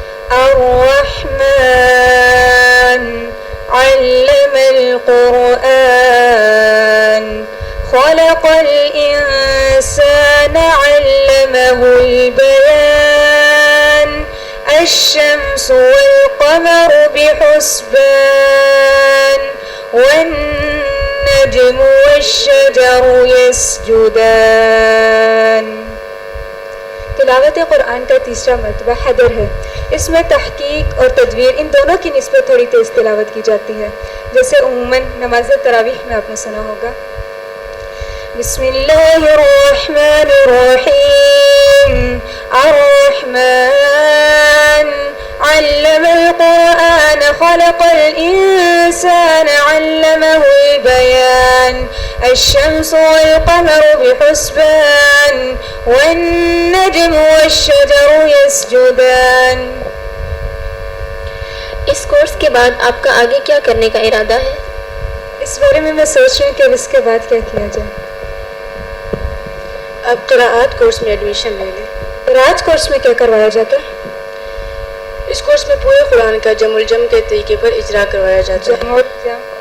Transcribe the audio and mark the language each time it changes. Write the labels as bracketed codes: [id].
[ar] الرحمن علم القرآن، خلق الإنسان علمه البيان. الشمس والقمر بحسبان، والنجم والشجر يسجدان. [ur] تلاوت قرآن کا تیسرا مرتبہ حدر ہے. اس میں تحقیق اور تدویر ان دونوں کی نسبت تھوڑی تیز تلاوت کی جاتی ہے، جیسے عموماً نماز تراویح میں آپ نے سنا ہوگا. [ar] بسم اللہ الرحمن الرحیم. الرحمن علم القرآن، خلق الإنسان علمه البيان. الشمس والقمر بحسبان، والنجم والشجر يسجدان. [ur] اس کورس کے بعد آپ کا آگے کیا کرنے کا ارادہ ہے؟ اس بارے میں سوچ رہی ہوں کہ اب اس کے بعد کیا کیا جائے. اب قراءات کورس میں ایڈمیشن لے لیں. قراءت کورس میں کیا کروایا جاتا ہے؟ اس کورس میں پورے قرآن کا جم الجم کے طریقے پر اجرا کروایا جاتا ہے.